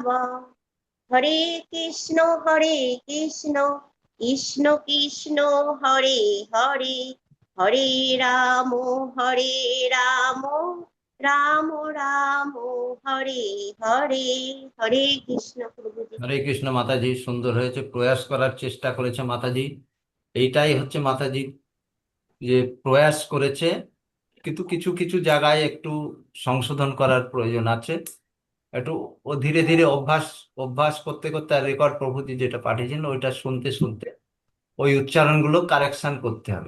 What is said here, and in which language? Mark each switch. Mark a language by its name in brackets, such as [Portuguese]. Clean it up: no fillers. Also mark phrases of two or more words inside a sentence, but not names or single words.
[Sanskrit] হরে কৃষ্ণ কৃষ্ণ কৃষ্ণ হরে হরে, হরে রাম রাম রাম হরে হরে। হরে কৃষ্ণ [Bangla] প্রভুজি। [Sanskrit] হরে কৃষ্ণ [Bangla] মাতাজি, সুন্দর হয়েছে, প্রয়াস করার চেষ্টা করেছে মাতাজি। এইটাই হচ্ছে মাতাজি, যে প্রয়াস করেছে, কিন্তু কিছু কিছু জায়গায় একটু সংশোধন করার প্রয়োজন আছে। একটু ও ধীরে ধীরে অভ্যাস অভ্যাস করতে করতে, আর রেকর্ড প্রভুজি যেটা পাঠিয়েছেন ওইটা শুনতে শুনতে ওই উচ্চারণগুলো কারেকশন করতে হবে।